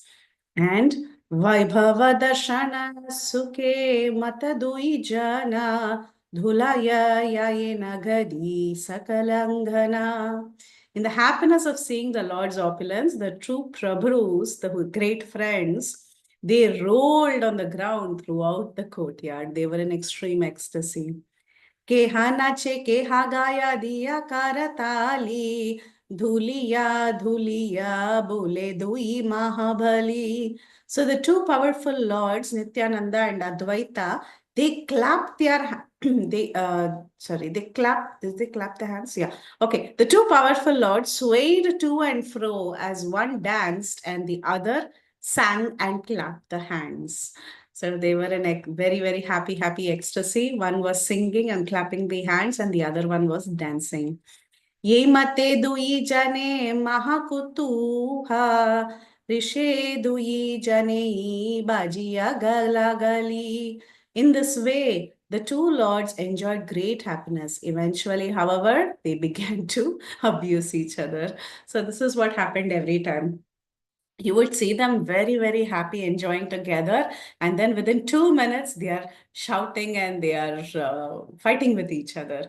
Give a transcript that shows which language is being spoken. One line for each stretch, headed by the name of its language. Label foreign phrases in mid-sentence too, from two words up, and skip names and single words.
Bangla: And বৈভব দর্শন সুখে মাতদুই জন ধুলায় যায়েন গড়ি সকলাঙ্গন.
English: In the happiness of seeing the Lord's opulence, the true Prabhus, the great friends, they rolled on the ground throughout the courtyard. They were in extreme ecstasy.
Bangla: কেহ নাচে, কেহ গায় দিয়া করতালি, ধুলিয়া, ধুলিয়া, বলে দুই মহাবলী.
English: So the two powerful lords, Nityananda and Advaita, they clapped their they clapped. Did they clap their hands? Yeah. Okay. The two powerful lords swayed to and fro as one danced and the other sang and clapped the hands. So they were in a very, very happy ecstasy. One was singing and clapping the hands, and the other one was dancing.
Bangla: যে মতে দুই জনে মহাকুতূহ রিশে দুই জনে বাজিয়া গালাগালি.
English: In this way, the two lords enjoyed great happiness. Eventually, however, they began to abuse each other. So this is what happened every time. you would see them very, very happy, enjoying together. And then within 2 minutes, they are shouting and they are fighting with each other.